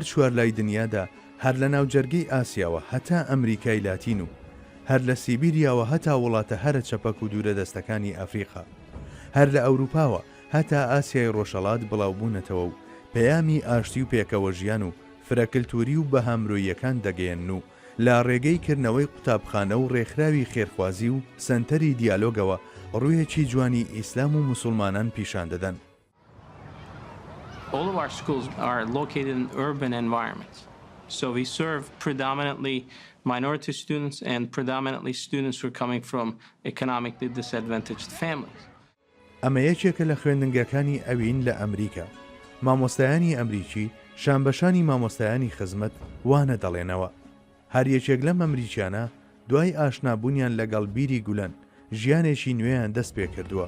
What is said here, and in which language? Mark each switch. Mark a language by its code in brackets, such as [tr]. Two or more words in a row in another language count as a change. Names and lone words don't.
[ckb] چوار لای دنیادا، هەر لە ناوجەرگەی ئاسیاوە هەتا ئەمریکای لاتین و هەر لە سیبیریاوە هەتا وڵاتە هەرە چەپەک و دوورە دەستەکانی ئەفریقا، هەر لە ئەوروپاوە هەتا ئاسیای ڕۆژهەڵات بڵاوبوونەتەوە و پەیامی ئاشتی و پێکەوە ژیان و فرەکلتوری و بەهامرۆییەکان دەگەیەن و لە ڕێگەی کردنەوەی قوتابخانە و ڕێکخراوی خێرخوازی و سەنتەری دیالۆگەوە ڕوویەکی جوانی ئیسلام و مسلمانان پیشان دەدەن. [en] All of our schools are located in urban environments. So we serve predominantly minority students and predominantly students who are coming from economically disadvantaged families. [ckb] ئەمە یەکێکە لە خوێندنگەکانی ئەوین لە ئەمریکا. مامۆستایانی ئەمریکی شانبەشانی مامۆستایانی خزمەت وانە دەڵێنەوە. هەر یەکێک لەم ئەمریکیانە دوای ئاشنابوونیان لەگەڵ بیری گولەن ژیانێکی نوێیان دەست پێ کردووە.